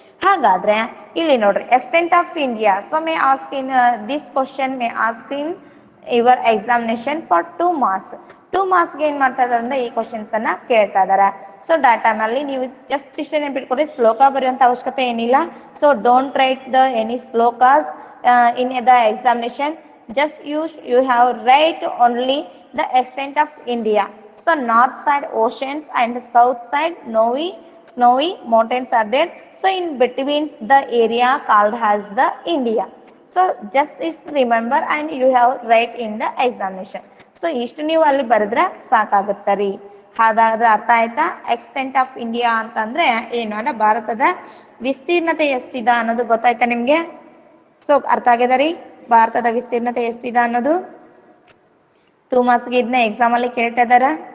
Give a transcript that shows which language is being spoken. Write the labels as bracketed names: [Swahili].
[Kannada] ಹಾಗಾದ್ರೆ ಇಲ್ಲಿ ನೋಡ್ರಿ, [English] Extent of India. So may ask in this question may ask in your examination for 2 marks. [Kannada] 2 marks ಏನ್ ಮಾಡ್ತಾ ಇದಾರೆ ಅಂದ್ರೆ ಈ ಕ್ವಶನ್ಸ್ ಅನ್ನ ಕೇಳ್ತಾ ಇದಾರೆ. ಸೊ ಡಾಟಾ ನಲ್ಲಿ ನೀವು ಜಸ್ಟ್ ಇಷ್ಟ ನೆನ್ಪಿಟ್ಕೊಡ್ರಿ, ಶ್ಲೋಕ ಬರೆಯುವಂತ ಅವಶ್ಯಕತೆ ಏನಿಲ್ಲ. [English] So don't write the any shlokas in the examination. Just you have write only the extent of India. So north side oceans and south side snowy mountains are there. So in between the area called as the India. So just remember and you have write in the examination. [Kannada] So ಇಷ್ಟು ನೀವು ಅಲ್ಲಿ ಬರೆದ್ರೆ ಸಾಕಾಗುತ್ತರಿ. ಹಾಗಾದ್ರೆ ಅರ್ಥ ಆಯ್ತಾ? Extent of India ಅಂತಂದ್ರೆ ಏನು ಅಂದ್ರೆ ಭಾರತದ ವಿಸ್ತೀರ್ಣತೆ ಎಷ್ಟಿದೆ ಅನ್ನೋದು ಗೊತ್ತಾಯ್ತಾ ನಿಮ್ಗೆ? ಸೊ ಅರ್ಥ ಆಗ್ಯದ ರೀ, ಭಾರತದ ವಿಸ್ತೀರ್ಣತೆ ಎಷ್ಟಿದೆ ಅನ್ನೋದು. 2 marks ಇದನ್ನ ಎಕ್ಸಾಮ್ ಅಲ್ಲಿ ಕೇಳ್ತಾ ಇದಾರ.